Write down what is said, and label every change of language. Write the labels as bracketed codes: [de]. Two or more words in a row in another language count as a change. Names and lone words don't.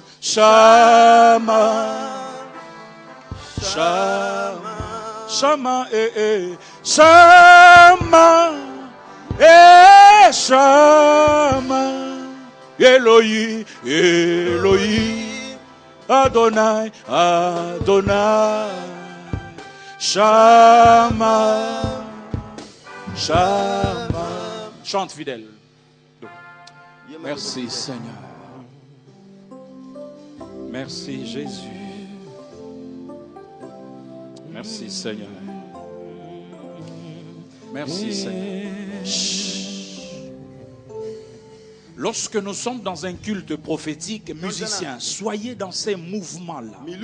[fr] Shama Shama Shama Shama Shama Elohim Elohim Adonai Adonai Shama Shama. Chante fidèle. Merci Seigneur. Merci Jésus. Merci Seigneur. Merci Seigneur. Lorsque nous sommes dans un culte prophétique, musiciens, soyez dans ces mouvements-là.